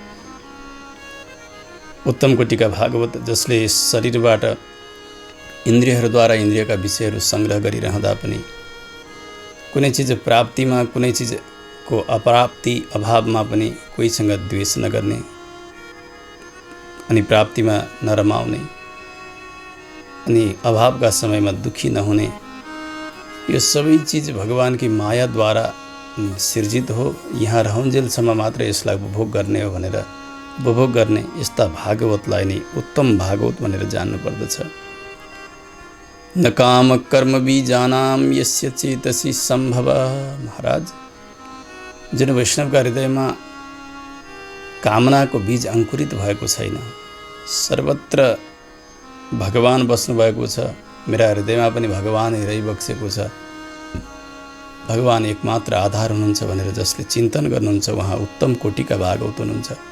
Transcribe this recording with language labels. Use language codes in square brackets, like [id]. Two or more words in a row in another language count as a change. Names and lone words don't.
[ne] उत्तम कोटिका भागवत, जसले शरीरबाट इन्द्रियहरूद्वारा इन्द्रियका विषयहरू सङ्ग्रह गरिरहँदा पनि कुनै चिज प्राप्तिमा, कुनै चिजको अप्राप्ति अभावमा पनि कोहीसँग द्वेष नगर्ने, अनि प्राप्तिमा नरमाउने, अनि अभावका समयमा दुखी नहुने, यो सबै चिज भगवानकी मायाद्वारा सिर्जित हो। यहाँ रहन्जेलसम्म मात्र यसलाई उपभोग गर्ने हो भनेर उपभोग गर्ने यस्ता भागवतलाई नै उत्तम भागवत भनेर जान्नुपर्दछ। [sa] न काम कर्म बीजानाम यस्य चेतसी सम्भव। [ne] महाराज, जुन वैष्णवका हृदयमा कामनाको बीज अंकुरित भएको छैन, सर्वत्र भगवान बस्नु भएको छ, मेरा हृदयमा पनि भगवान रहिबक्सेको छ, भगवान एकमात्र आधार हुनुहुन्छ भनेर जसले चिन्तन गर्नुहुन्छ उहाँ उत्तम कोटिका भागवत हुनुहुन्छ।